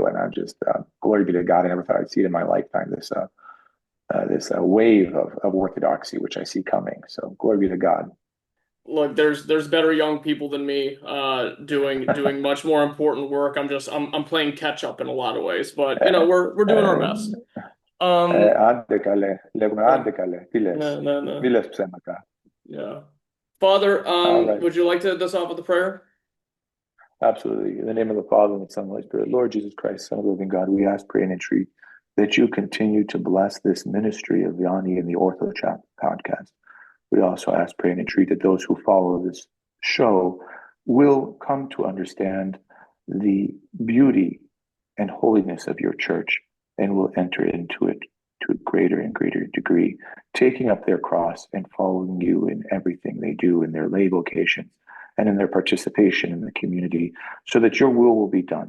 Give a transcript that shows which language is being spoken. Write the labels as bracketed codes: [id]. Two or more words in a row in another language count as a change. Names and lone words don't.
[en] And I'm just, glory be to God. I never thought I'd see it in my lifetime, this wave of orthodoxy, which I see coming. So glory be to God. Look, there's better young people than me doing much more important work. I'm playing catch up in a lot of ways, but we're doing our best. [el] Άντε καλέ, λέγουμε άντε καλέ, τι [en] No, [el] λες, [en] no, no. [el] μη λες ψέματα. [en] Yeah. Father, Right. would you like to end us off with a prayer? Absolutely. In the name of the Father, and the Son, and the Holy Spirit, Lord Jesus Christ, Son of the living God, we ask, pray, and entreat that you continue to bless this ministry of Yanni and the Orthochat podcast. We also ask, pray, and entreat that those who follow this show will come to understand the beauty and holiness of your church and will enter into it to a greater and greater degree, taking up their cross and following you in everything they do, in their lay vocations and in their participation in the community, so that your will be done.